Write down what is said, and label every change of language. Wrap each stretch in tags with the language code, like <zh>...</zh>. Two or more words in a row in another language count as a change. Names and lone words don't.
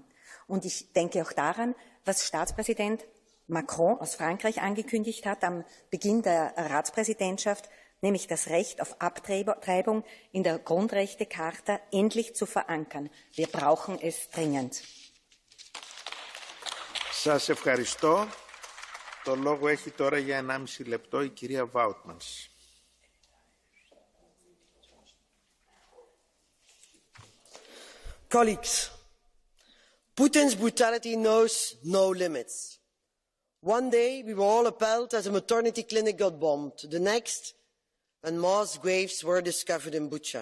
<de>Und ich denke auch daran, was Staatspräsident Macron aus Frankreich angekündigt hat am Beginn der Ratspräsidentschaft, nämlich das Recht auf Abtreibung in der Grundrechtecharta endlich zu verankern. Wir brauchen es dringend.</de> <el>Σας ευχαριστώ. Το λόγο έχει τώρα για 1,5 λεπτό η κυρία Βάουτμανς.</el> <en>Colleagues, Putin's brutality knows no limits. One day we were all appalled as a maternity clinic got bombed. The next, when mass graves were discovered in Bucha.</en>